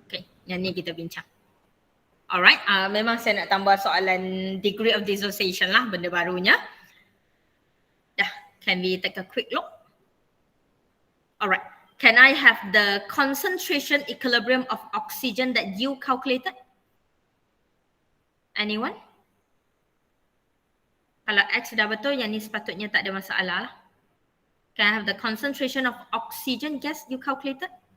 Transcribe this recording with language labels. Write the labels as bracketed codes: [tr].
[ms] Okay, yang ni kita bincang. Alright, memang saya nak tambah soalan degree of dissociation lah, benda barunya. [en] Dah, can we take a quick look? Alright, can I have the concentration equilibrium of oxygen that you calculated? Anyone? [ms] Kalau X dah betul, yang ni sepatutnya tak ada masalah lah. [en] Can I have the concentration of oxygen gas you calculated?